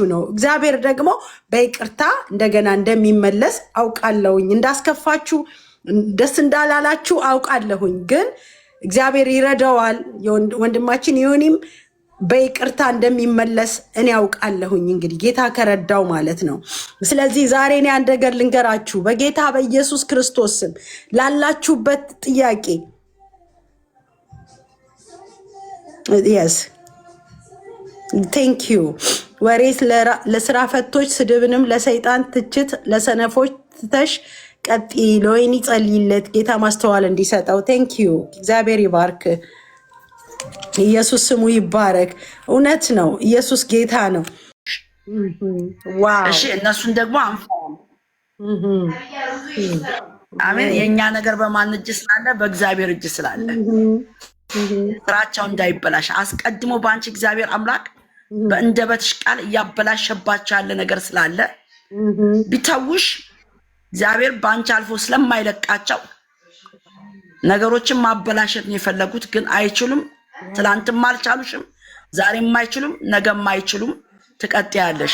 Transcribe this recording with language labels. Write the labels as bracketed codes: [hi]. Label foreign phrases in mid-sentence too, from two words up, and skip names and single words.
[am] ነው። እግዚአብሔር ደግሞ በይቅርታ እንደገና እንደሚመለስ አውቃለሁኝ። እንዳስከፋችሁ ደስ እንዳላላችሁ አውቃለሁኝ። ግን እግዚአብሔር ይረዳዋል። ወንድማችን ዮኒም በይቅርታ እንደሚመለስ እኔ አውቃለሁኝ። እንግዲህ ጌታ ከረዳው ማለት ነው። ስለዚህ ዛሬ እኔ አንድ ነገር ልንገራችሁ። በጌታ በኢየሱስ ክርስቶስ ስም ላላችሁበት ጥያቄ [en] yes thank you [am] ወሬስ ለስራ ፈቶች ስድብንም ለሰይጣን ትችት ለሰነፎች ትተሽ ቀጥ ለወይኒ ጸልይለት ጌታ ማስተዋል እንዲሰጠው [en] thank you [am] እግዚአብሔር ይባርክ ኢየሱስ ስሙ ይባረክ እውነት ነው ኢየሱስ ጌታ ነው ዋው እሺ እነሱን ደግሞ አሜን የኛ ነገር በማን እጅ ስላለ በእግዚአብሔር እጅ ስላለ ስራቸው እንዳይበላሽ አስቀድሞ ባንቺ እግዚአብሔር አምላክ በእንደበትሽ ቃል ያበላሸባቸው ያለ ነገር ስላለ ቢተውሽ እግዚአብሔር ባንቺ አልፎ ስለማይለቃቸው ነገሮችን ማበላሸት ነው የፈለጉት ግን አይችሉም ትላንትም አልቻሉሽም ዛሬም አይችሉም ነገም አይችሉም ትቀጥያለሽ